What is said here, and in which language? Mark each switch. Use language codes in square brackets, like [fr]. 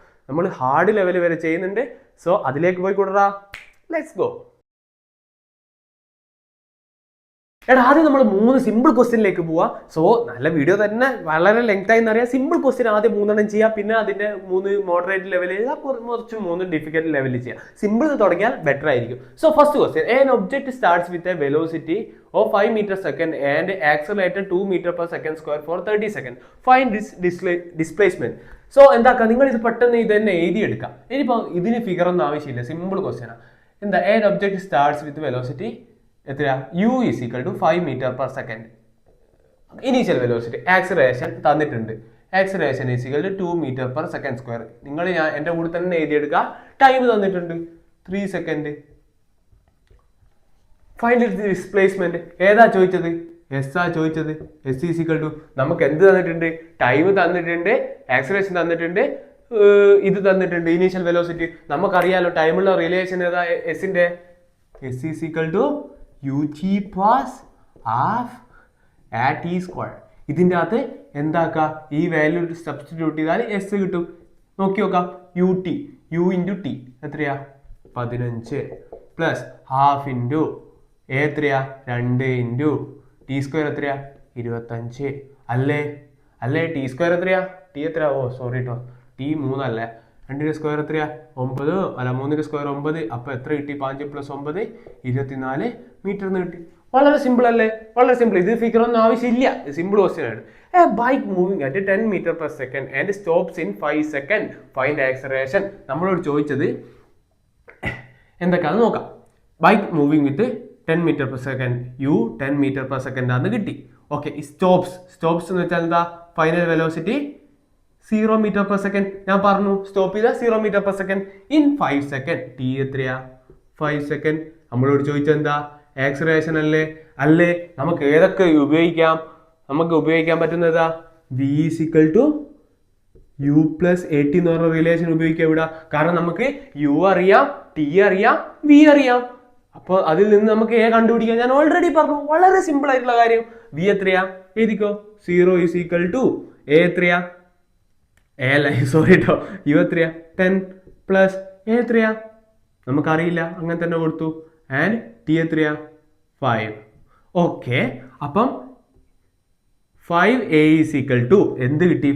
[ml] നമ്മൾ hard level വരെ ചെയ്യുന്നുണ്ട്. സോ അതിലേക്ക് പോയി കൂടാ. [en] Let's go. [ml] എടാ, ആദ്യം നമ്മൾ 3 സിമ്പിൾ ക്വസ്റ്റ്യനിലേക്ക് പോവാം. സോ നല്ല വീഡിയോ തന്നെ, വളരെ ലെങ്ത് ആയി എന്നറിയാം. സിമ്പിൾ ക്വസ്റ്റ്യൻ ആദ്യം 3 ചെയ്യാം, പിന്നെ അതിന്റെ 3 മോഡറേറ്റ് ലെവലിൽ ചെയ്യാം, കുറച്ച് 3 ഡിഫിക്കൽട്ട് ലെവലിൽ ചെയ്യാം. സിമ്പിൾ തുടങ്ങിയാൽ ബെറ്റർ ആയിരിക്കും. [en] So first question, an object starts with a velocity of 5 meter second and accelerated 2 meter per second square for 30 seconds. Find this displacement. So എന്താക്കാം? [ml] നിങ്ങൾ ഇത് പെട്ടെന്ന് ഇത് തന്നെ എഴുതിയെടുക്കാം. ഇനിയിപ്പോൾ ഇതിന് ഫിഗർ ഒന്നും ആവശ്യമില്ല, സിമ്പിൾ ക്വസ്റ്റ്യൻ ആണ്. എന്താ? [en] an object starts with velocity എത്രയാ? u is equal to 5 meter per second. [ml] Initial velocity. Acceleration തന്നിട്ടുണ്ട്. [en] Acceleration is equal to 2 meter per second square. [ml] ഞാൻ എൻ്റെ കൂടെ തന്നെ എഴുതിയെടുക്കുക. ടൈം തന്നിട്ടുണ്ട് 3 സെക്കൻഡ്. [en] Find the displacement. [ml] ഏതാ ചോദിച്ചത്? എസ് ആ ചോദിച്ചത്. എസ് ഈസ് ഈക്വൽ ടു നമുക്ക് എന്ത് തന്നിട്ടുണ്ട്? ടൈം തന്നിട്ടുണ്ട്, ആക്സിലറേഷൻ തന്നിട്ടുണ്ട്, ഇത് തന്നിട്ടുണ്ട്, ഇനീഷ്യൽ വെലോസിറ്റി. നമുക്കറിയാലോ ടൈമുള്ള റിലേഷൻ ഏതാ? [en] എസിന്റെ S is equal to ut plus half at t square. [ml] ഇതിൻ്റെ അകത്ത് എന്താക്കുക? ഈ വാല്യൂ സബ്സ്റ്റിറ്റ്യൂട്ട് ചെയ്താൽ എസ് കിട്ടും. നോക്കി നോക്കാം. u ഇൻറ്റു ടി എത്രയാ? 15 പ്ലസ് ഹാഫ് ഇൻറ്റു എ എത്രയാ? 2 ഇൻറ്റു ടി സ്ക്വയർ എത്രയാ? 25 അല്ലേ? ടി സ്ക്വയർ എത്രയാ? ടി എത്രയാ? ഓ സോറി കേട്ടോ, ടി 3 അല്ലേ? 2ന്റെ സ്ക്വയർ എത്രയാ? 9 അല്ല, 3ന്റെ സ്ക്വയർ 9. അപ്പൊ എത്ര കിട്ടി? 5 പ്ലസ് 9 24 മീറ്റർ എന്ന് കിട്ടി. വളരെ സിമ്പിൾ അല്ലേ? വളരെ സിമ്പിൾ. ഇത് ഫിഗർ ഒന്നും ആവശ്യമില്ല. സിമ്പിൾ ക്വസ്റ്റ്യൻ ആണ്. [en] A bike moving at 10 meter per second and stops in 5 seconds. Find acceleration. [ml] നമ്മളോട് ചോദിച്ചത് എന്തൊക്കെയാണെന്ന് നോക്കാം. [en] bike moving with 10 meter per second, [ml] u 10 meter per second ആണെന്ന് കിട്ടി. ഓക്കെ, സ്റ്റോപ്സ് എന്ന് വെച്ചാൽ എന്താ? Final velocity [en] 0 meter per second. [ml] ഞാൻ പറഞ്ഞു സ്റ്റോപ്പ് ചെയ്ത 0 meter per second in 5 second. T എത്രയാ? 5 second. നമ്മളോട് ചോദിച്ചെന്താ? ആക്സിലറേഷൻ അല്ലേ? അല്ലേ? നമുക്ക് ഏതൊക്കെ ഉപയോഗിക്കാം? നമുക്ക് ഉപയോഗിക്കാൻ പറ്റുന്നതാ [en] v is equal to u plus at [ml] എന്ന് പറഞ്ഞ റിലേഷൻ ഉപയോഗിക്കാം ഇവിടെ. കാരണം നമുക്ക് u അറിയാം, t അറിയാം, v അറിയാം. അപ്പോൾ അതിൽ നിന്ന് നമുക്ക് a കണ്ടുപിടിക്കാം. ഞാൻ ഓൾറെഡി പറഞ്ഞു, വളരെ സിമ്പിൾ ആയിട്ടുള്ള കാര്യം. v എത്രയാ? എഴുതിക്കോ. [en] 0 is equal to a എത്രയാ? [ml] a അല്ല, സോറി കേട്ടോ, u എത്രയാ? 10 പ്ലസ് a എത്രയാ? നമുക്കറിയില്ല, അങ്ങനെ തന്നെ കൊടുത്തു. ആൻഡ് t എത്രയാ? 5. ഓക്കെ, അപ്പം 5a is equal to എന്ത് കിട്ടി?